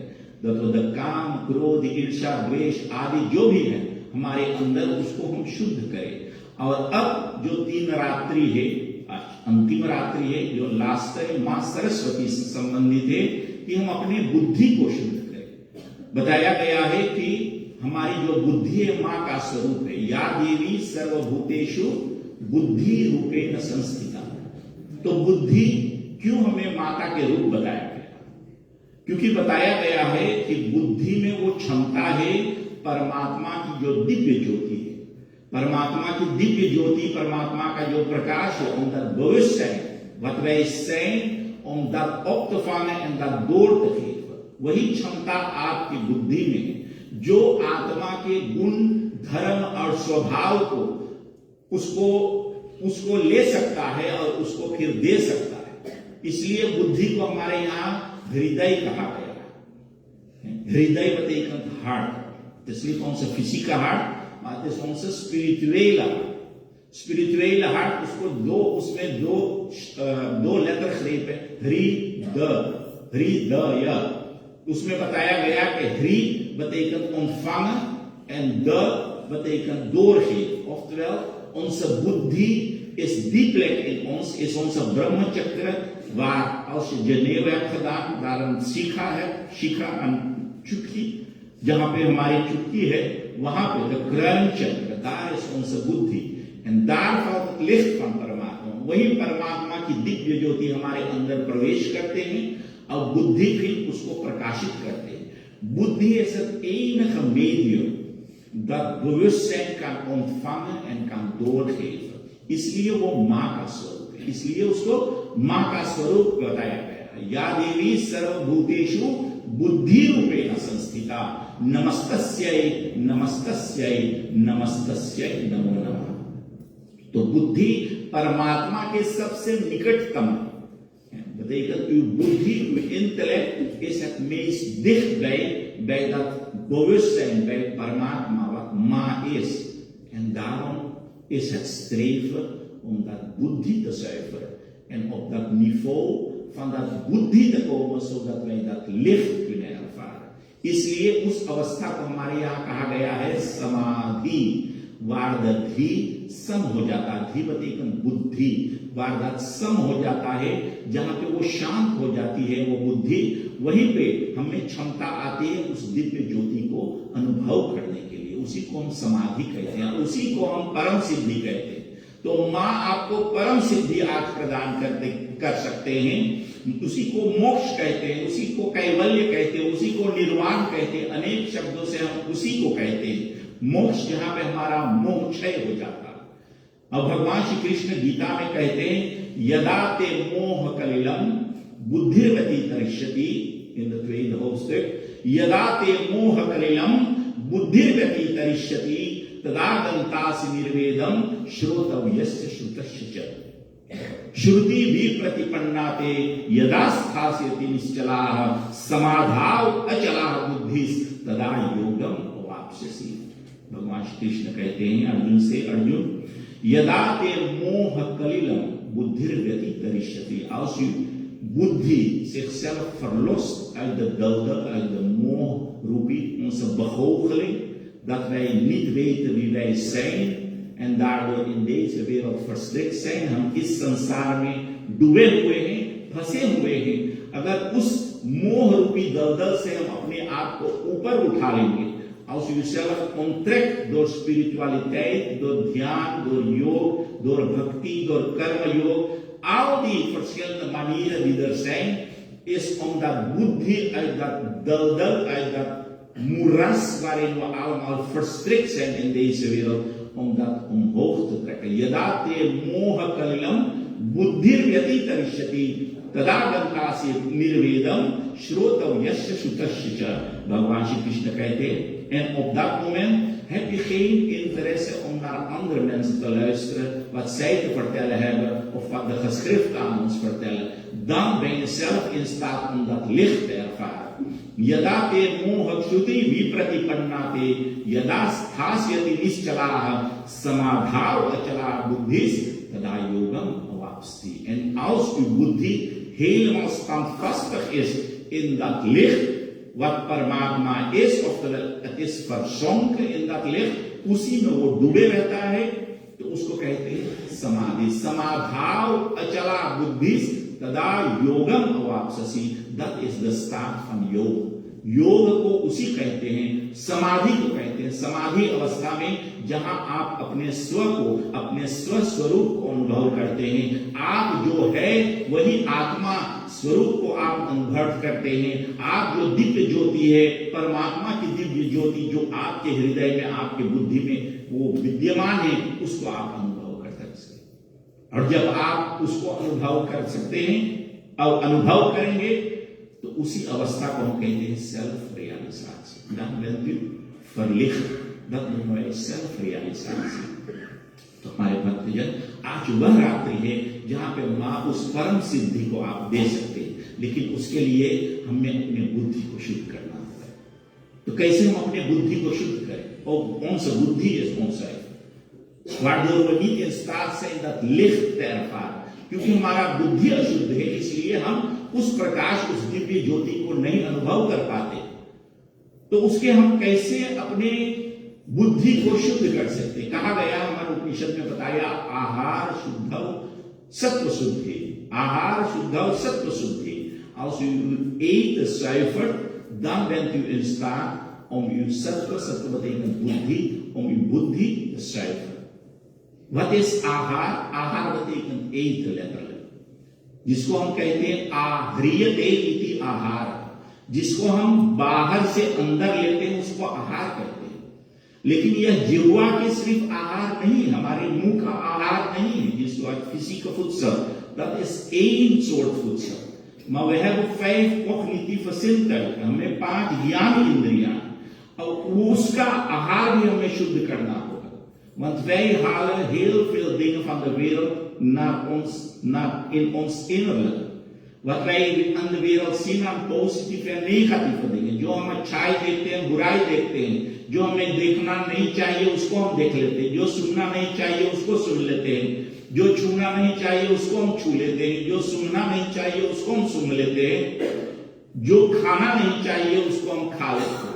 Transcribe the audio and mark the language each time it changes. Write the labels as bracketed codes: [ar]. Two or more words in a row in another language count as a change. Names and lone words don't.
[hi] तो काम, क्रोध, ईर्ष्या, द्वेष आदि जो भी है हमारे अंदर, उसको हम शुद्ध करें. और अब जो 3 रात्रि है, अंतिम रात्रि है, जो लास्ट है, माँ सरस्वती से संबंधित है कि हम अपनी बुद्धि को शुद्ध करें. बताया गया है कि हमारी जो बुद्धि है माँ का स्वरूप है. [sa] या देवी सर्वभूतेषु बुद्धि रूपेण संस्थिता. [hi] तो बुद्धि क्यों हमें माता के रूप बताया गया? क्योंकि बताया गया है कि बुद्धि में वो क्षमता है परमात्मा की जो दिव्य ज्योति है. परमात्मा की दिव्य ज्योति, परमात्मा का जो प्रकाश है, [nl] om dat bewustzijn wat wij zijn, om dat op te vangen en dat door te geven. [hi] वही क्षमता आपकी बुद्धि में है, जो आत्मा के गुण, धर्म और स्वभाव को उसको ले सकता है और उसको फिर दे सकता है. इसलिए बुद्धि को हमारे यहाँ हृदय कहा गया है. [nl] Hृदय betekent hart. Het is niet onze fysieke hart, maar het is onze spirituele hart. Spirituele hart, [hi] उसमें दो लेटर grepen, हृदय. [nl] उसमें बताया गया कि hri betekent ontvangen en de betekent doorgeven. Oftewel, onze buddhi is die plek in ons, is onze brahmachakra, waar als je Geneva hebt gedaan, daar een shikha en chukki, [hi] जहां पे हमारी चुटकी है, वहां पे [en] द crown chakra, [nl] daar is onze buद्धि. En daar valt het licht van परमात्मा. [hi] वही परमात्मा की दिव्य ज्योति हमारे अंदर प्रवेश करते हैं और बुद्धि फिर उसको प्रकाशित करते हैं. [nl] Buddhi is het enige medium dat bewustzijn kan ontvangen en kan doorgeven. [hi] इसलिए वो माँ का स्वरूप है. इसलिए उसको माँ का स्वरूप बताया गया है. [sa] या देवी सर्वभूतेषु बुद्धि रूपेण संस्थिता नमस्तस्यै नमस्तस्यै नमस्तस्यै नमो नमः। [hi] तो बुद्धि परमात्मा के सबसे निकटतम है। [nl] Betekent uw buddhi, uw intellect is het meest dicht bij dat bewustzijn, bij Paramatma, wat Ma is. En daarom is het streven om dat buddhi te zuiveren. En op dat niveau van dat buddhi te komen, zodat wij dat licht kunnen ervaren. [hi] इसलिए उस अवस्था को हमारे यहाँ कहा गया है समाधि। वार्धि सम हो जाता है, धीवतीकन बुद्धि, वार्धत सम हो जाता है, जहां पे वो शांत हो जाती है वो बुद्धि, वहीं पे हमें क्षमता आती है उस दिव्य ज्योति को अनुभव करने के लिए। उसी को हम समाधि कहते हैं, उसी को हम परम सिद्धि कहते हैं। तो माँ आपको परम सिद्धि आज प्रदान कर सकते हैं, उसी को मोक्ष कहते हैं, उसी को कैवल्य कहते हैं, उसी को निर्वाण कहते हैं। अनेक शब्दों से हम उसी को कहते हैं। मोक्ष जहां पे हमारा मोह क्षय हो जाता। अब भगवान श्री कृष्ण गीता में कहते हैं [sa] यदा ते मोह कलिलम बुद्धिर्वती तरिष्यति, [en] in the twelfth hosted, [sa] यदा ते मोह कलिलम बुद्धिर्वती तरिष्यति तदा दंतासि निर्वेदम श्रोतव्यस्य श्रुतस्य च। श्रुति भी प्रतिपन्ना ते यदा स्थास्यति निश्चलाः समाधाव अचलाः बुद्धिस् तदा योगम अवाप्स्यसि। [hi] भगवान श्री कृष्ण कहते हैं अर्जुन से, [sa] अर्जुन यदा ते मोह कलिलम बुद्धिर्वती तरिष्यति, [nl] als u buddhi zichzelf verlost uit de dulder, uit de moorroepie, onze begoocheling, dat wij niet weten wie wij zijn en daardoor in deze wereld verstrikt zijn, [hi] हम इस संसार में डूबे हुए हैं, फंसे हुए हैं। अगर उस मोह रूपी दलदल से हम अपने आप को ऊपर उठा लेंगे, [nl] als u uzelf onttrekt door spiritualiteit, door ध्यान, door yoga, door bhakti, door karma yoga, al die verschillende manieren die er zijn, is om dat buddhi uit dat daldal, uit dat moeras waarin we allemaal verstrikt zijn in deze wereld, om dat omhoog te trekken. [sa] यदा ते मोह कलिलम बुद्धिर्व्यति तरिष्यति तदा गंतासि निर्वेदम श्रोतव यस्य श्रुतस्य च। [hi] भगवान श्री कृष्ण कहते हैं, [nl] en op dat moment heb je geen interesse om naar andere mensen te luisteren, wat zij te vertellen hebben of wat de geschriften aan ons vertellen. Dan ben je zelf in staat om dat licht te ervaren. [sa] यदा ते मोह श्रुति विप्रतिपन्नाते यदा स्थास्यति निश्चलाः समाधाव अचला बुद्धिस तदा योगम अवाप्स्ति। [nl] En als uw buddhi helemaal standvastig is in dat licht wat Paramatma is, oftewel het is verzonken in dat licht, [hi] उसी में वो डूबे रहता है, तो उसको कहते हैं समाधि। [sa] समाधाव अचला बुद्धिस तदा योगम अवाप्स्यसि, [en] that is the start van योग। [hi] योग को उसी कहते हैं, समाधि को कहते हैं। समाधि अवस्था में जहां आप अपने स्व को, अपने स्व स्वरूप को अनुभव करते हैं। आप जो है वही आत्मा स्वरूप को आप अनुभव करते हैं। आप जो दिव्य ज्योति है, परमात्मा की दिव्य ज्योति जो आपके हृदय में, आपके बुद्धि में वो विद्यमान है, उसको आप अनुभव कर सकते हैं। और जब आप उसको अनुभव कर सकते हैं और अनुभव करेंगे, तो उसी अवस्था को हम कहते हैं [en] self realization. [nl] Dan bent u verlicht, dat noemen wij self-realisatie। [hi] तो हमारे भक्तजन, आज वह रात्रि है जहां पे माँ उस परम सिद्धि को आप दे सकते हैं, लेकिन उसके लिए हमें अपने बुद्धि को शुद्ध करना होगा। तो कैसे हम अपने बुद्धि को शुद्ध करें? [nl] और onze buddhi is onzuiver, waardoor we niet in staat zijn dat licht te ervaren। [hi] क्योंकि हमारा बुद्धि अशुद्ध है, इसलिए हम उस प्रकाश, उस दिव्य ज्योति को नहीं अनुभव कर पाते। तो उसके हम कैसे अपने बुद्धि को शुद्ध कर सकते? कहा गया, हमारे उपनिषद में बताया, [sa] आहार शुद्धौ सत्व शुद्धि, आहार शुद्धौ सत्व शुद्धि। [nl] Als u uw eten zuivert, dan bent u in staat om uw sattva betekent buddhi, om uw buddhi te zuiveren। Wat is आहार? आहार betekent eten letterlijk, [hi] जिसको हम कहते हैं आह्रियते इति आहार। जिसको हम बाहर से अंदर लेते हैं उसको आहार कहते हैं। लेकिन यह जिह्वा के सिर्फ आहार नहीं, हमारे मुंह का आहार नहीं है, जिसको फिजिकल [nl] voedsel, dat is één soort voedsel। Maar we hebben 5 cognitieve zintuigen, [hi] हमें 5 ज्ञान इंद्रियां, और उसका आहार भी हमें शुद्ध करना होगा. [nl] Want wij halen heel veel dingen van de wereld in ons innerlijk. Wat wij aan de wereld zien aan positieve en negatieve dingen. [hi] जो हम अच्छाई देखते हैं, बुराई देखते हैं. जो हमें देखना नहीं चाहिए उसको हम देख लेते हैं. जो सुनना नहीं चाहिए उसको सुन लेते हैं. जो छूना नहीं चाहिए उसको हम छू लेते हैं. जो सुनना नहीं चाहिए उसको हम सुन लेते हैं. जो खाना नहीं चाहिए उसको हम खा लेते हैं.